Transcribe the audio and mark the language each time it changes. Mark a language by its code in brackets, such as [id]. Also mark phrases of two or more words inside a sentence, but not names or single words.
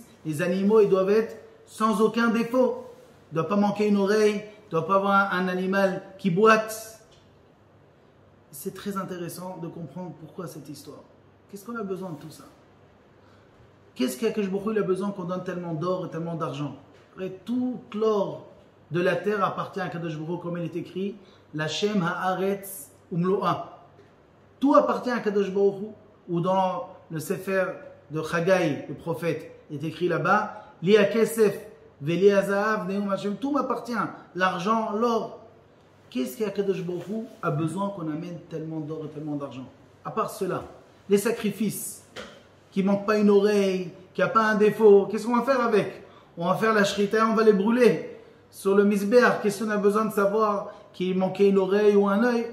[fr] Les animaux, ils doivent être sans aucun défaut. Il ne doit pas manquer une oreille, il ne doit pas avoir un animal qui boite. C'est très intéressant de comprendre pourquoi cette histoire. Qu'est-ce qu'on a besoin de tout ça? Qu'est-ce qu' [he] הקדוש ברוך הוא [fr] a besoin qu'on donne tellement d'or et tellement d'argent? Tout l'or de la terre appartient à [he] הקדוש ברוך הוא, [fr] comme il est écrit, [he] לה' הארץ ומלואה. [fr] Tout appartient à [he] הקדוש ברוך הוא. [fr] Ou dans le Sefer de Chagai, le prophète, il est écrit là-bas, [he] לי הכסף ולי הזהב נאם ה. [fr] Tout m'appartient, l'argent, l'or. Qu'est-ce qu' [he] הקדוש ברוך הוא [fr] a besoin qu'on amène tellement d'or et tellement d'argent? À part cela, les sacrifices, qui ne manque pas une oreille, qui n'a pas un défaut, qu'est-ce qu'on va faire avec? On va faire la shrita, on va les brûler. Sur le misbéach, qu'est-ce qu'on a besoin de savoir qu'il manquait une oreille ou un œil?